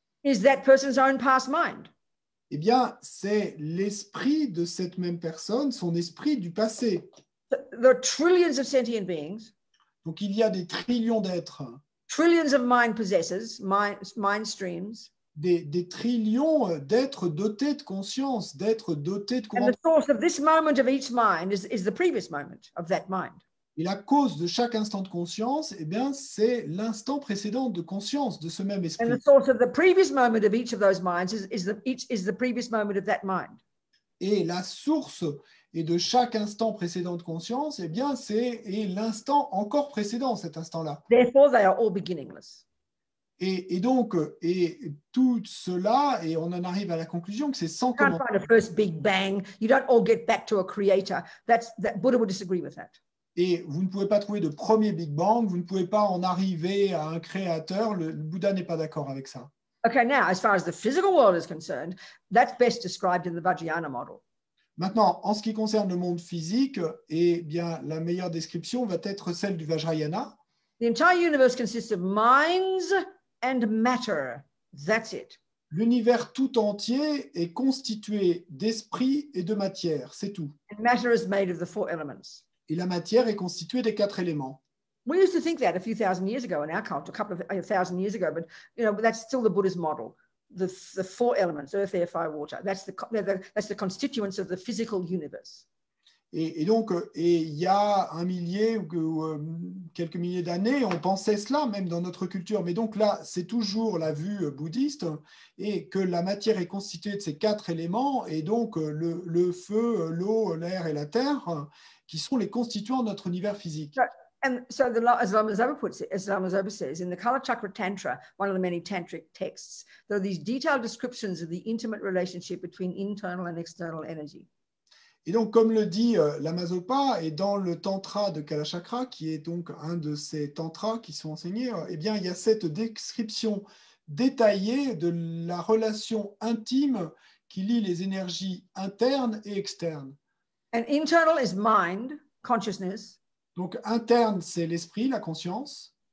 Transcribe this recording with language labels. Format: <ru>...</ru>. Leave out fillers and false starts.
<en>is that person's own past mind.</en> <fr>Eh bien, c'est l'esprit de cette même personne, son esprit du passé.</fr> <en>There are trillions of sentient beings.</en> <fr>Donc, il y a des trillions d'êtres.</fr> <en>Trillions of mind possessors, mind streams.</en> <fr>Des trillions d'êtres dotés de conscience, d'êtres dotés de courant.</fr> <en>And the source of this moment of each mind is the previous moment of that mind.</en> <fr>Et la cause de chaque instant de conscience, eh bien, c'est l'instant précédent de conscience de ce même esprit.</fr> <en>And the source of the previous moment of each of those minds is the previous moment of that mind.</en> <fr>Et la source et de chaque instant précédent de conscience, eh bien, c'est l'instant encore précédent, cet instant-là.</fr> <en>Therefore, they are all beginningless.</en> <fr>Et donc, tout cela, et on en arrive à la conclusion que c'est sans commencement.</fr> <en>You can't find a first big bang. You don't all get back to a creator. That Buddha would disagree with that.</en> <fr>Et vous ne pouvez pas trouver de premier Big Bang, vous ne pouvez pas en arriver à un créateur. Le Bouddha n'est pas d'accord avec ça.</fr> <en>Okay, now, as far as the physical world is concerned, that's best described in the Vajrayana model.</en> <fr>Maintenant, en ce qui concerne le monde physique, eh bien, la meilleure description va être celle du Vajrayana.</fr> <en>The entire universe consists of minds and matter. That's it.</en> <fr>L'univers tout entier est constitué d'esprit et de matière, c'est tout.</fr> <en>And matter is made of the four elements.</en> <fr>Et la matière est constituée des 4 éléments.</fr> <en>We used to think that a few thousand years ago in our culture, a couple of thousand years ago, but that's still the Buddha's model. The 4 elements, earth, air, fire, water. That's the constituents of the physical universe.</en> <fr>Et donc, il y a un millier ou quelques milliers d'années, on pensait cela, même dans notre culture. Mais donc là, c'est toujours la vue bouddhiste, et que la matière est constituée de ces 4 éléments, et donc le feu, l'eau, l'air et la terre, qui sont les constituants de notre univers physique.</fr> <en>And so, as Lama Zopa puts it, as Lama Zopa says, in the Kala Chakra Tantra, one of the many tantric texts, there are these detailed descriptions of the intimate relationship between internal and external energy.</en> <fr>Et donc, comme le dit Lama Zopa, et dans le Tantra de Kalachakra, qui est donc un de ces tantras qui sont enseignés, eh bien, il y a cette description détaillée de la relation intime qui lie les énergies internes et externes.</fr> <en>And internal is mind, consciousness.</en> <fr>Donc, interne, c'est l'esprit, la conscience.</fr>